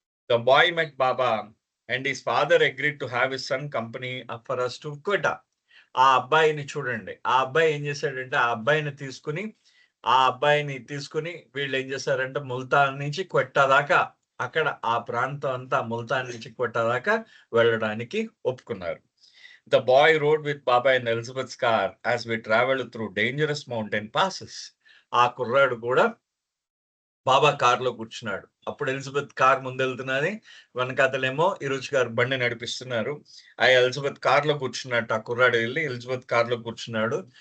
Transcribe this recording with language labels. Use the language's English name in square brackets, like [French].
[English] The boy met Baba and his father agreed to have his son company for us to quit. [Telugu] ఆ అబ్బాయిని చూడండి. ఆ అబ్బాయి ఏం చేశాడంటే, ఆ అబ్బాయిని తీసుకుని వీళ్ళు ఏం చేశారంటే, ముల్తాన్ నుంచి క్వెట్టా దాకా, అక్కడ ఆ ప్రాంతం అంతా ముల్తాన్ నుంచి క్వెట్టా దాకా వెళ్ళడానికి ఒప్పుకున్నారు. [English] The boy rode with Baba in Elizabeth's car as we traveled through dangerous mountain passes. [Telugu] ఆ కుర్రాడు కూడా బాబా కారులో కూర్చున్నాడు. అప్పుడు ఎలిజబెత్ కార్ ముందెళ్తున్నది, వెనకాతలేమో ఈ రుచి గారు బండి నడిపిస్తున్నారు. ఆ ఎలిజబెత్ కార్లో కూర్చున్నట్టు ఆ కుర్రాడు వెళ్ళి ఎలిజబెత్ కార్లో కూర్చున్నాడు.